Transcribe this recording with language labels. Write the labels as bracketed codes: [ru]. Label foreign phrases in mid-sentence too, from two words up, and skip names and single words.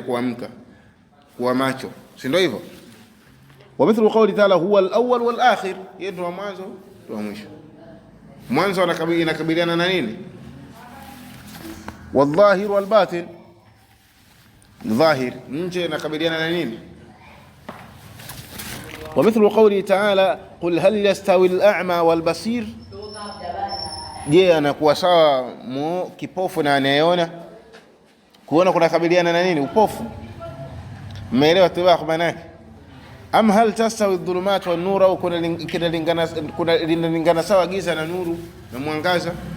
[sw] Kuamka, kuwa macho, si ndio hivyo? [ar] ومثل قوله تعالى هو الأول والآخر, [sw] yeye ndio mwanzo ndio mwisho. Mwanzo inakabiliana na nini? [ar] والظاهر والباطن, [sw] dhahir nje inakabiliana na nini? [ar] ومثل قوله تعالى قل هل يستوي الأعمى والبصير, je, [sw] anakuwa sawa kipofu na anayeona? Kuona kunakabiliana na nini? Upofu. Mmeelewa tibaq maana yake? [ar] أم هل تستوي الظلمات والنور, [sw] au kunalingana sawa giza na nuru na mwangaza?